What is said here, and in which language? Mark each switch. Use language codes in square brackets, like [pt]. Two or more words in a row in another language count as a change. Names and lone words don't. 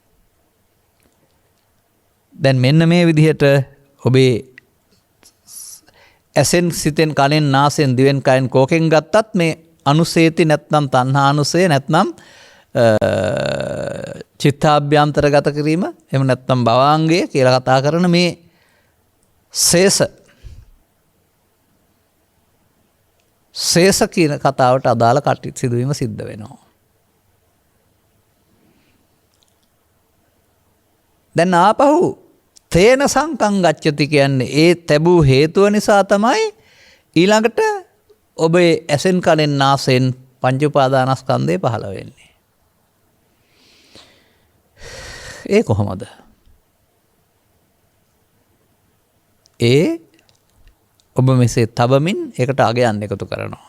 [si] දැන් මෙන්න මේ විදිහට ඔබේ ඇසෙන්, සිතෙන්, කනෙන්, නාසයෙන්, දිවෙන්, කයෙන් කෝකෙන් ගත්තත් මේ අනුසේති නැත්නම් තණ්හා අනුසය නැත්නම් චිත්තාභ්‍යන්තර ගත කිරීම, එහෙම නැත්නම් භවාංගය කියලා කතා කරන මේ ශේෂ කියන කතාවට අදාළ කටයුතු සිදුවීම සිද්ධ වෙනවා. දැන් ආපහු [pi] තේන සංකං ගච්ඡති [si] කියන්නේ ඒ තැබූ හේතුව නිසා තමයි ඊළඟට ඔබේ ඇසෙන්, කනෙන්, නාසයෙන් පංච උපාදානස්කන්ධය පහළ වෙන්නේ. ඒ කොහොමද? ඔබ මෙසේ තබමින් ඒකට අගයන් එකතු කරනවා.